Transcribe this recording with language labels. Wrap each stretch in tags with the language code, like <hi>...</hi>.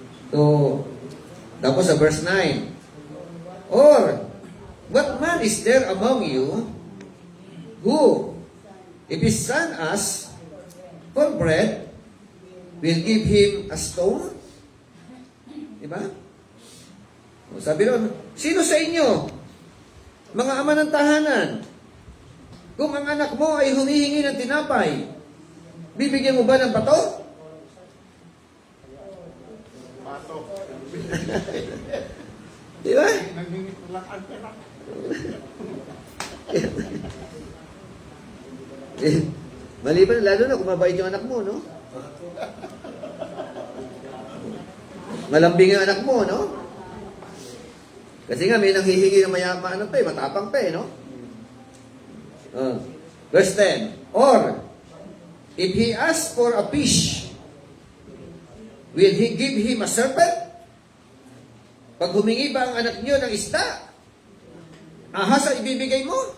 <en>So,</en> <tl>tapos sa verse 9,</tl> <en>or, what man is there among you who, if his son asks for bread, will give him a stone?</en> <tl>Diba? O, sabi ron, sino sa inyo, mga ama ng tahanan, kung ang anak mo ay humihingi ng tinapay, bibigyan mo ba ng bato? Pato. Di ba? Nanghingi ko lang ang pera. Maliban, lalo na kung mabait yung anak mo, no? Malambing yung anak mo, no? Kasi nga, may nanghihingi ng mayaman, ano pa eh, matapang pa eh, no?</tl> <en>Verse 10, or, if he asks for a fish, will he give him a serpent?</en> <tl>Pag humingi ba ang anak niyo ng isda, ahas ang ibibigay mo?</tl>